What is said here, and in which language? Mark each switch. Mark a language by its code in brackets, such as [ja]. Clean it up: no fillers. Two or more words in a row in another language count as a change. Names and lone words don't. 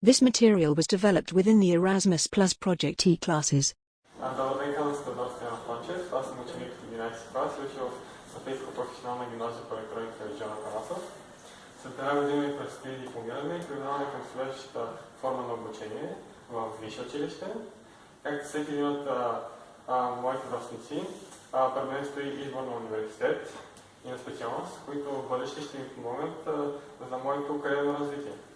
[en] This material was developed within the Erasmus Plus Project E-classes. [bg] Добър ден, казвам се Себастиан Панчев. Аз съм ученик в 11 клас и учил в Софийска професионална гимназия по електроника Джона Карасов. След една година ми предстои дипломиране и преминаване към следващата форма на обучение в висше училище. Както всеки един от моите връстници, пред мен стои избор на университет и на специалност, които в бъдеще ще ми помогнат за моето кариерно развитие.